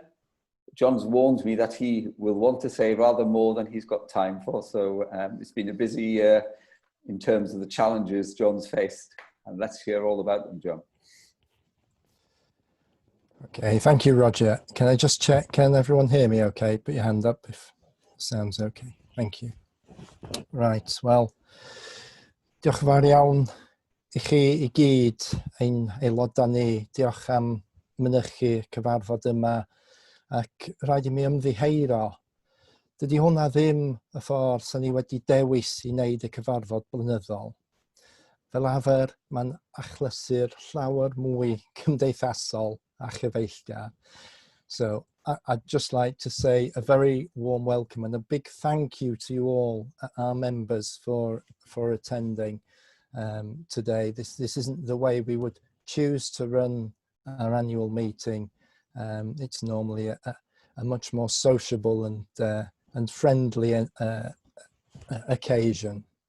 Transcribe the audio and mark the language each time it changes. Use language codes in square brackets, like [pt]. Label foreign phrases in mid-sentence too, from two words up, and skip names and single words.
[en] John's warned me that he will want to say rather more than he's got time for, so it's been a busy year in terms of the challenges John's faced, and let's hear all about them, John. Okay, thank you, Roger. Can I just check, can everyone hear me okay? Put your hand up if it sounds okay. Thank you. Right, well, [cy] diolch yn fawr iawn i chi I gyd ein aelodau ni. Diolch am mynychu cyfarfod yma ac rhaid I mi ymddiheuro. Dydy hwnna ddim y ffordd sy'n ni wedi dewis I wneud y cyfarfod blynyddol. Fel arfer, mae'n achlysu'r llawer mwy cymdeithasol a chyfeillgar. [en] So I'd just like to say a very warm welcome and a big thank you to you all, our members, for attending today. This isn't the way we would choose to run our annual meeting. It's normally a much more sociable and friendly occasion.